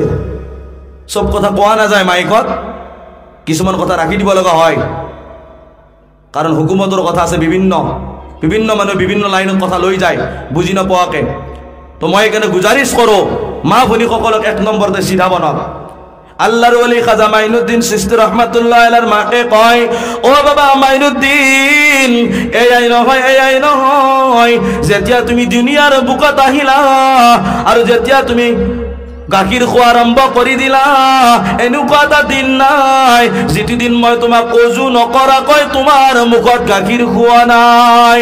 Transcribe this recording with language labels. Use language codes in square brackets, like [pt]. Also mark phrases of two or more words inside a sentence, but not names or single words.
[as] চব কথা কোৱা নাযায় মাইকত, কিছুমান কথা ৰাখি দিব লগা হয়। কাৰণ হুকুমতৰ কথা আছে, বিভিন্ন মানুহ বিভিন্ন লাইনত কথা লৈ যায় বুজি নপোৱাকে। তো মই এইকাৰণে গুজাৰিছ কৰোঁ, মা ভনীসকলক 1 নম্বৰতে চিধা বনাওক। আল্লাহর ওলি খাজা মাইনুদ্দিন চিশতি [ar] رحمة الله عليه [as] মাকে কয়, ও বাবা মাইনুদ্দিন, এই নহয় যেতিয়া তুমি দুনিয়ার বুকত আহিলা আৰু যেতিয়া তুমি গাখীৰ খোৱা আৰম্ভ কৰি দিলা, এনেকুৱা এটা দিন নাই যিটো দিন মই তোমাক অজু নকৰাকৈ তোমাৰ মুখত গাখীৰ খোৱা নাই।